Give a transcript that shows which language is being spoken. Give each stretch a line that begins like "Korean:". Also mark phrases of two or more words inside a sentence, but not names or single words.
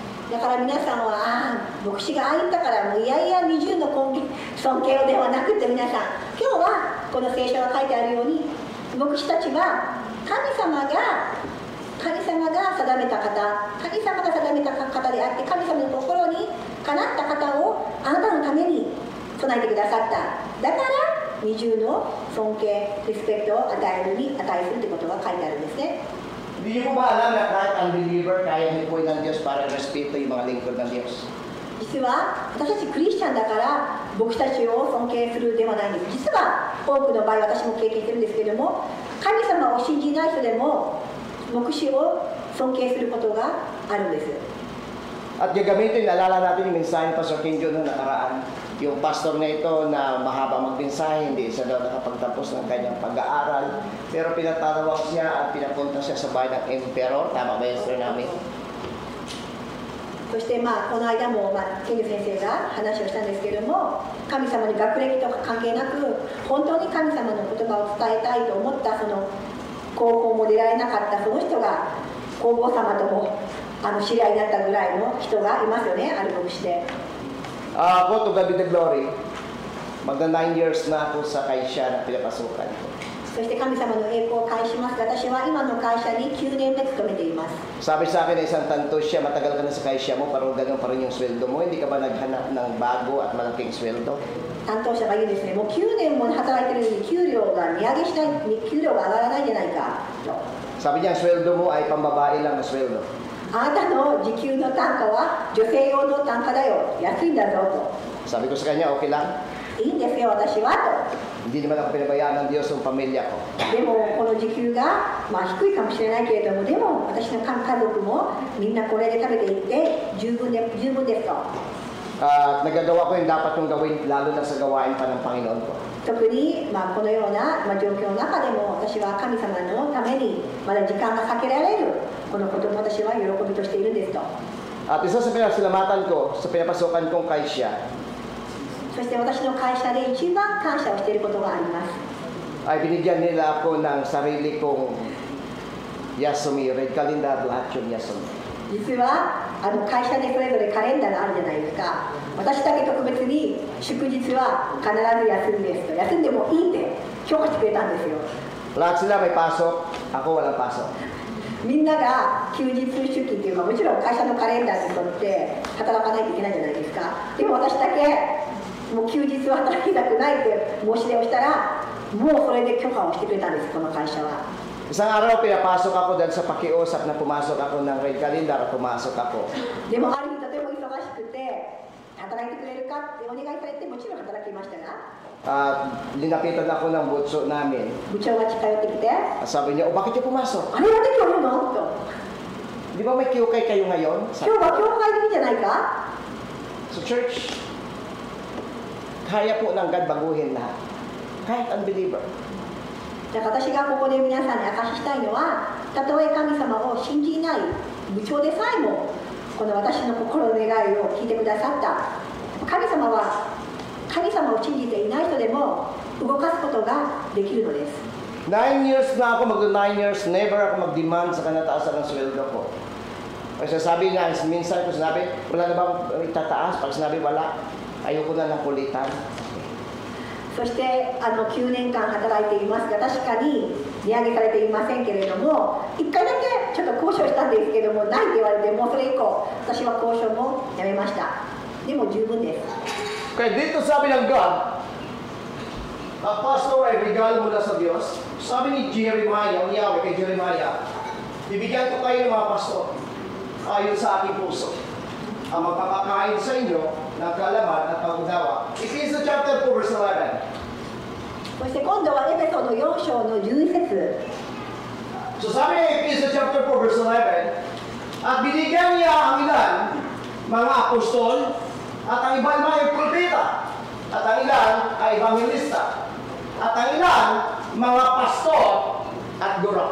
Japanese: だから皆さんは、牧師がああ言ったからもういやいや20の尊敬をではなくて、皆さん今日はこの聖書が書いてあるように、牧師たちは神様が定めた方、神様が定めた方であって、神様の心にかなった方をあなたのために備えてくださった。だから二重の尊敬、リスペクトを与えるに値するということが書いてあるんですね。
Filipino: Hindi niyo po ba alam na kahit unbeliever, kaya hipuin ng Diyos para respeto yung mga lingkod ng Diyos?
Japanese: 実は私たちクリスチャンだから牧師たちを尊敬するではないんです。実は多くの場合私も経験してるんですけれども、神様を信じない人でも牧師を尊敬することがあるんです。
Filipino: At gagamitin, naalala natin yung mensahe ni Pastor King Jun noong nakaraan. Yung pastor na ito na mahaba magmensahe, hindi siya daw nakapagtapos ng kanyang pag-aaral. Pero pinatatawag siya at pinapunta siya sa bahay ng emperor. Tama ba yung story namin?
Japanese: そしてこの間もケンジ先生が話をしたんですけれども、神様に学歴とか関係なく本当に神様の言葉を伝えたいと思ったその高校も出られなかったその人が皇后様とも知り合いになったぐらいの人がいますよね、ある牧師で。
Filipino: Ako,
English: to God be the glory.
Filipino: Magna 9 years na ako sa kaisya na pinapasukan ko.
Japanese: そして神様の栄光を返します。私は今の会社に9年目勤めています。
Filipino: Sabi sa akin na isang tanto siya, matagal ka na sa kaisya mo, pero ganun pa rin yung sweldo mo. Hindi ka ba naghanap ng bago at malaking sweldo?
Japanese: 担当者が言うんですね、もう9年も働いてるのに給料が値上げしない、給料が上がらないんじゃないかと。
Filipino: Sabi niya, ang sweldo mo ay pambabae lang na sweldo.
Japanese: あなたの時給の単価は女性用の単価だよ、安いんだぞと。
Filipino: Sabi ko sa kanya, okay lang.
Japanese: いいんですよ、私はと。
Filipino: Hindi naman ako pinabayaan ng Diyos ng pamilya ko.
Japanese: でもこの時給が、低いかもしれないけれども、でも私の家族もみんなこれで食べていって十分ですと。
Filipino: Nagagawa ko yung dapat kong gawin, lalo na sa gawain pa ng Panginoon ko.
Japanese: 特に、このような、状況の中でも私は神様のためにまだ時間がかけられるこのことも私は喜びとしているんですと。
Filipino: At isa sa pinasalamatan ko sa pinapasukan kong kaisya
Japanese: そして私の会社で一番感謝をしていることがあります。
Filipino: ay binigyan nila ako ng sarili kong Yasumi,
English: red calendar,
Filipino: lahat yung Yasumi.
Japanese: 実は会社でそれぞれカレンダーがあるじゃないですか。私だけ特別に祝日は必ず休みですと。休んでもいいって評価してくれたんですよ。
Filipino: Lahat sila may pasok, ako walang pasok.
Japanese: みんなが休日出勤っていうか、もちろん会社のカレンダーに沿って働かないといけないじゃないですか。でも私だけもう休日は働きたくないって申し出をしたら、もうそれで許可をしてくれたんです、この会社は。
Filipino: Isang araw pinapasok ako dahil sa pakiusap na pumasok ako ng
English: red calendar
Filipino: at pumasok ako.
Japanese: でもある日とても忙しくて働いてくれるかってお願いされて、もちろん働きましたが、
Filipino: Linapitan ako ng butso namin.
Japanese: 部長が近寄ってきて、
Filipino: Sabi niya, bakit niyo pumasok?
Japanese: あれなんで今日いるのと。
Filipino: Di ba may QK kayo ngayon?
Japanese: 今日は教会でいいんじゃないか。
Filipino: So church, kaya po ng God baguhin lahat. Kahit unbeliever.
Japanese: だから私がここで皆さんに明かししたいのは、たとえ神様を信じない部長でさえもこの私の心の願いを聞いてくださった。神様を信じていない人でも動かすことができるのです。
Filipino: 9 years na ako, mag-9 years, never ako mag-demand sa kanataasan ng sweldo ko. Kasi sabi nga, minsan ko sinabi, wala na bang itataas? Pag sinabi wala, ayoko na ng kulitan.
Japanese: そして9年間働いていますが、確かに値上げされていませんけれども、1回だけちょっと交渉したんですけども、ないって言われて、もうそれ以降私は交渉もやめました。でも十分です。
Filipino: Kaya dito sabi ng God, ang pastor ay regalo mula sa Diyos. Sabi ni Jeremiah, ang Yahweh kay Jeremiah, bibigyan ko kayo ng mga pastor ayon sa aking puso. Ang magpapakain sa inyo ng kaalaman at pag-unawa.
English: Ephesians chapter 4 verse 11.
Japanese: そして今度はエペソの4章の11節。
Filipino: So sabi ni Ephesians chapter 4 verse 11, at binigyan niya ang ilan mga apostol at ang iban ay propeta at ang ilan ay evangelista at ang ilan mga pastor at guro.